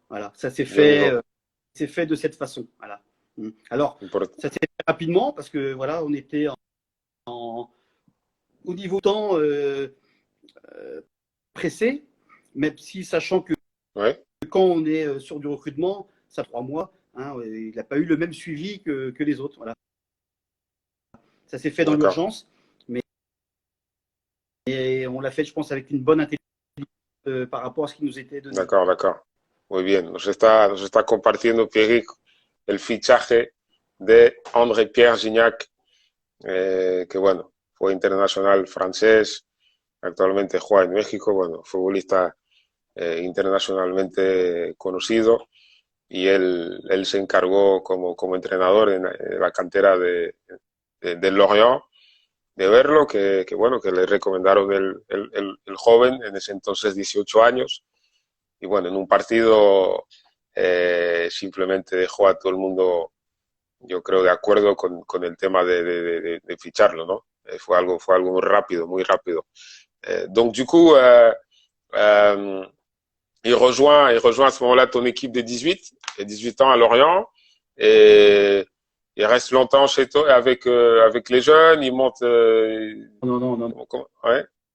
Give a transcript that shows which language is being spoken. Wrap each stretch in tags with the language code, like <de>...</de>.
<fr>Voilà, ça s'est fait, de cette façon. Voilà. Alors, ça s'est fait rapidement, parce que voilà, on était au niveau temps pressé, même si sachant que quand on est sur du recrutement, ça 3 mois. Hein, il n'a pas eu le même suivi que les autres. Voilà. Ça s'est fait dans l'urgence, mais on l'a fait, je pense, avec une bonne intelligence par rapport à ce qui nous était donné. D'accord. Muy bien.</fr> <es>Nos está compartiendo, Pierrick, el fichaje de André-Pierre Gignac, que bueno, fue internacional francés, actualmente juega en México, bueno, futbolista internacionalmente conocido. Y él se encargó como entrenador en la cantera de Lorient de verlo, que bueno, que le recomendaron el joven, en ese entonces 18 años, y bueno, en un partido simplemente dejó a todo el mundo, yo creo, de acuerdo con el tema de ficharlo, ¿no? Fue algo muy rápido, muy rápido.</es> <fr>Donc du coup, il rejoint à ce moment-là ton équipe des 18 ans à Lorient, et il reste longtemps chez toi avec les jeunes, il monte. Non. Ouais.</fr>